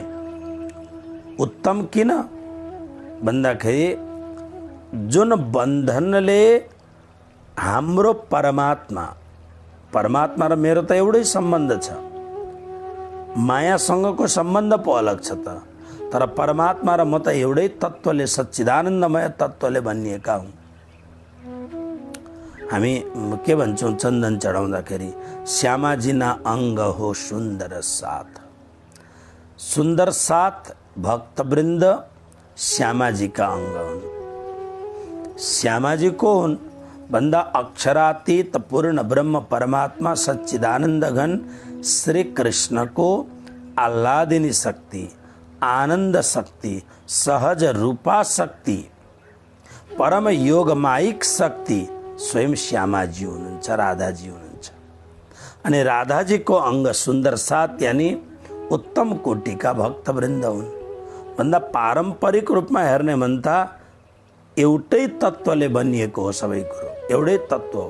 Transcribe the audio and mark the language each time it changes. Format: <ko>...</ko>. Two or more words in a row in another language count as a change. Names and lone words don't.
<ne>उत्तम किन भन्दाखेरि जुन बन्धनले हाम्रो परमात्मा र मेरो त एउटै सम्बन्ध छ, मायासँगको सम्बन्ध पो अलग छ त, तर परमात्मा र म त एउटै तत्त्वले, सच्चिदानन्दमय तत्त्वले बनिएका हौं। हामी के भन्छौं चन्दन चढाउँदाखेरि, श्यामाजीना अंग हो सुन्दर साथ। सुन्दर साथ भक्तवृन्द श्यामाजी का अंग हुन्। श्यामाजी को हुन् भन्दा अक्षरातीत पूर्ण ब्रह्म परमात्मा सच्चिदानंद घन श्री कृष्ण को आह्लादिनी शक्ति, आनंद शक्ति, सहज रूपा शक्ति, परम योगमायिक शक्ति स्वयं श्यामाजी हुनुहुन्छ, राधाजी हुनुहुन्छ। अनि राधाजी को अंग सुन्दर साथ यानी उत्तम कोटिका भक्तवृन्द हुन्। भन्दा पारम्परिक रूपमा हेर्ने भन्दा एउटै तत्त्वले बनिएको हो, सबै कुरो एउटै तत्त्व हो।</ne>